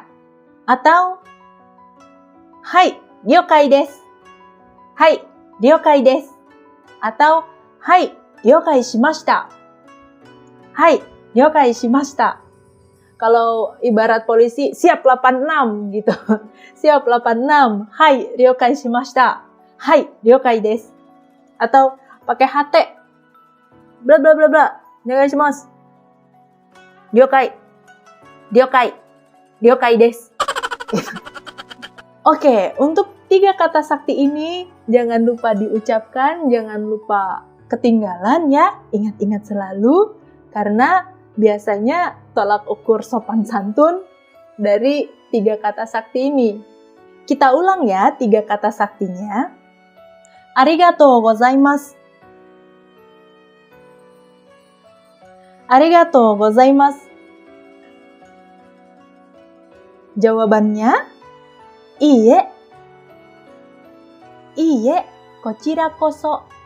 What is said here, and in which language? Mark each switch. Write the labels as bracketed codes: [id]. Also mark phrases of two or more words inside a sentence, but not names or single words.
[id] Atau, hai, [ja] 了解です. はい、了解です。Atau、はい、了解しました. はい、了解しました. [id] Kalau ibarat polisi, siap 86 gitu. Siap 86. Hai, [ja] 了解しました. はい、了解です. [id] Atau pakai HT. Bla bla bla bla. [ja] お願いします. 了解。了解. 了解です. [id] Oke, untuk 3 kata sakti ini jangan lupa diucapkan, jangan lupa ketinggalan ya. Ingat-ingat selalu karena biasanya tolak ukur sopan santun dari 3 kata sakti ini. Kita ulang ya 3 kata saktinya. [ja] ありがとうございます。ありがとうございます. [id] Jawabannya, iie. [ja] いいえ、こちらこそ.